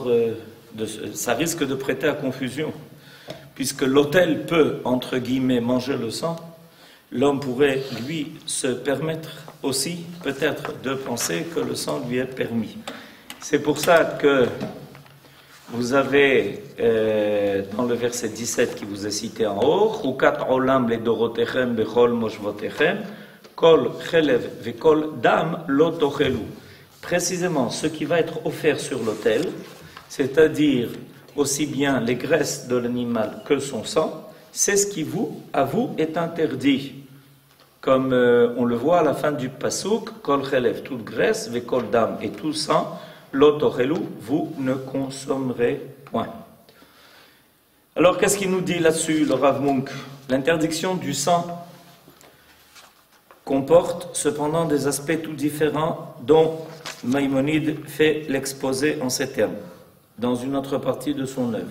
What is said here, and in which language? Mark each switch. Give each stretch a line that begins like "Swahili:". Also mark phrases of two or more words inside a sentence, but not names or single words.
French: ça risque de prêter à confusion. Puisque l'autel peut, entre guillemets, manger le sang, l'homme pourrait, lui, se permettre aussi, peut-être, de penser que le sang lui est permis. C'est pour ça que vous avez, dans le verset 17 qui vous est cité en haut, «
Hebrew: חקת עולם לדרתיכם בכל מושבתיכם, כל חלב וכל דם לא תאכלו
French: » Précisément, ce qui va être offert sur l'autel, c'est-à-dire aussi bien les graisses de l'animal que son sang, c'est ce qui à vous est interdit. Comme on le voit à la fin du pasuk,
Hebrew: כל חלב,
French: toute graisse,
Hebrew: וכל דם
French: et tout sang, l'otochelu, vous ne consommerez point. Alors qu'est-ce qu'il nous dit là-dessus, le Rav Munk? L'interdiction du sang comporte cependant des aspects tout différents dont Maïmonide fait l'exposé en ces termes, dans une autre partie de son œuvre.